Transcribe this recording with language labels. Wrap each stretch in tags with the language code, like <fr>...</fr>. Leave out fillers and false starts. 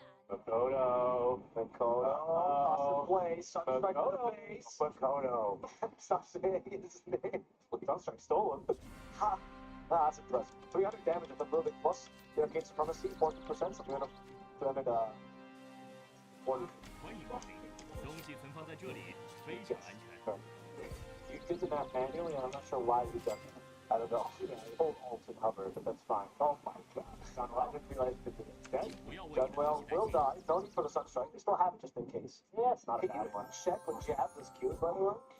<en>Makoto. Awesome play. Sunstrike to the face. Makoto. Stop saying his name. Sunstrike stole him. Ha! That's impressive. 300 damage with a little bit plus. The arcade supremacy, 40%, so 300, 40.</en> <zh>欢迎光临，东西存放在这里，非常安全。</zh> <en>You did the map manually, and I'm not sure why you done that. I don't know. Hold Alt and hover, but that's fine. Oh my god. I didn't realize you could do it. Okay? Gunwell will die. No need for the Sunstrike. They still have it just in case. Yeah, it's not a bad one. Check with Jab this cute, by the way.</en>